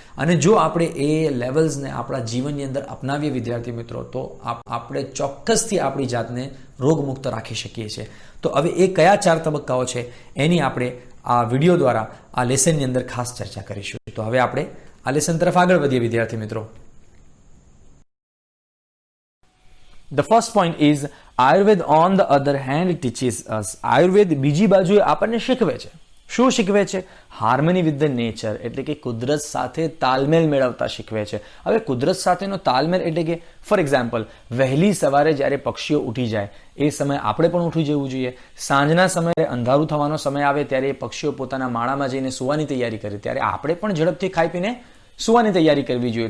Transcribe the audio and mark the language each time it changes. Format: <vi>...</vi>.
<gu>અને જો આપણે એ લેવલ્સને આપણા જીવનની અંદર અપનાવીએ વિદ્યાર્થી મિત્રો, તો આપણે ચોક્કસથી આપણી જાતને રોગમુક્ત રાખી શકીએ છીએ. તો હવે એ કયા 4 તબક્કાઓ છે એની આપણે આ વિડીયો દ્વારા આ લેસનની અંદર ખાસ ચર્ચા કરીશું. તો હવે આપણે આ લેસન તરફ આગળ વધીએ વિદ્યાર્થી મિત્રો.</gu> <en>The first point is Ayurveda on the other hand teaches us.</en> <gu>Ayurveda બીજી બાજુએ આપણને શીખવે છે. શું શીખવે છે?</gu> <en>harmony with the nature</en> <gu>એટલે કે કુદરત સાથે તાલમેલ મેળવતા શીખવે છે. હવે કુદરત સાથેનો તાલમેલ એટલે કે</gu> <en>for example,</en> <gu>વહેલી સવારે જ્યારે પક્ષીઓ ઉઠી જાય એ સમયે આપણે પણ ઉઠી જવું જોઈએ. સાંજના સમયે અંધારું થવાનો સમય આવે ત્યારે એ પક્ષીઓ પોતાના માળામાં જઈને સૂવાની તૈયારી કરે, ત્યારે આપણે પણ ઝડપથી ખાઈ પીને સૂવાની તૈયારી કરવી જોઈએ.</gu>